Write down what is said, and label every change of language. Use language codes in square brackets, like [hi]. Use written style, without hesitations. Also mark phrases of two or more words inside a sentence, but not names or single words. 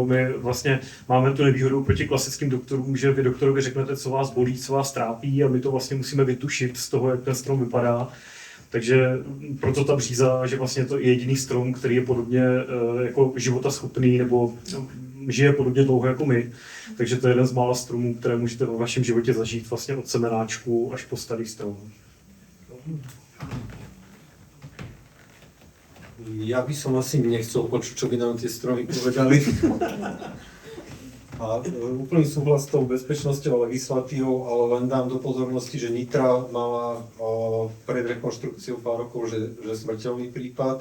[cs] My vlastně máme tu nevýhodu proti klasickým doktorům, že vy doktorovi řeknete, co vás bolí, co vás trápí a my to vlastně musíme vytušit z toho, jak ten strom vypadá. Takže proto ta bříza, že vlastně to je jediný strom, který je podobně jako životaschopný nebo žije podobně dlouho jako my. Takže to je jeden z mála stromů, které můžete ve vašem životě zažít vlastně od semenáčku až po starý strom. [sk] Ja by som asi nechcel počuť, čo by nám tie stromy povedali. A úplný súhlas s tou bezpečnosťou a legislatívou, ale len dám do pozornosti, že Nitra mala pred rekonštrukciou pár rokov, že smrteľný prípad.